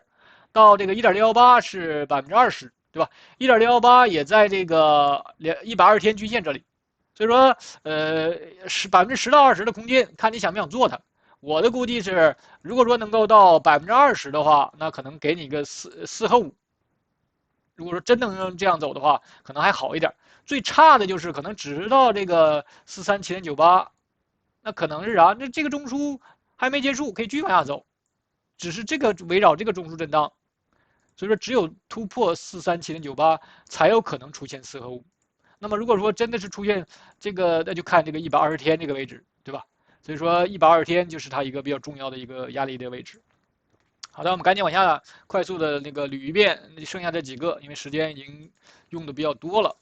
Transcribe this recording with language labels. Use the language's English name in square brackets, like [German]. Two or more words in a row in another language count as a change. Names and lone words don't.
[Chinese] 到這個1.618是20%，對吧？1.618也在這個120天均線這裡，所以說10%到20%的空間，看你想不想做它。我的估計是，如果說能夠到20%的話，那可能給你一個4和5。如果說真能這樣走的話，可能還好一點。最差的就是可能只到這個437.98，那可能是啥？那這個中樞還沒結束，可以繼續往下走，只是這個圍繞這個中樞震盪。所以說，只有突破437.98才有可能出現4和5。那麼，如果說真的是出現這個，那就看這個120天這個位置， 對吧？所以說120天就是它一个比较重要的一个压力的位置。好的，我们赶紧往下快速的那个捋一遍，剩下这几个，因为时间已经用的比较多了。